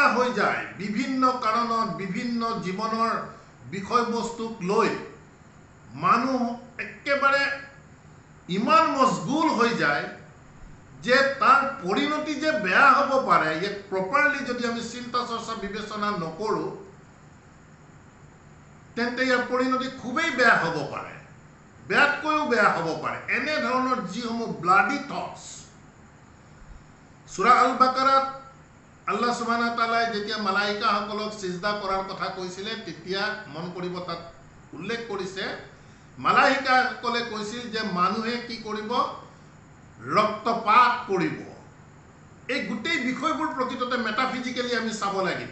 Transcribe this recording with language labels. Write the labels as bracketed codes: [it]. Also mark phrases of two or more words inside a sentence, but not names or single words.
[as] হৈ যায় বিভিন্ন কাৰণত বিভিন্ন জীৱনৰ বিষয়বস্তুক লৈ মানুহ একেবাৰে ইমান মজগুল হৈ যায় যে তাৰ পৰিণতি যে বেয়া হ'ব পাৰে, ইয়াক প্ৰপাৰলি যদি আমি চিন্তা চৰ্চা বিবেচনা নকৰোঁ তেন্তে ইয়াৰ পৰিণতি খুবেই বেয়া হ'ব পাৰে, বেয়াতকৈও বেয়া হ'ব পাৰে। এনেধৰণৰ যিসমূহ [en] bloody thoughts, [as] সূৰা আল বাকাৰাত আল্লাহ [ar] سبحانه وتعالى [as] যেতিয়া মালাইকাসকলক সিজদা কৰাৰ কথা কৈছিলে তেতিয়া মন কৰিব তাত উল্লেখ কৰিছে মালাইকাসকলে কৈছিল যে মানুহে কি কৰিব, ৰক্তপাত কৰিব। এই গোটেই বিষয়বোৰ প্ৰকৃততে মেটাফিজিক্যালি আমি চাব লাগিব।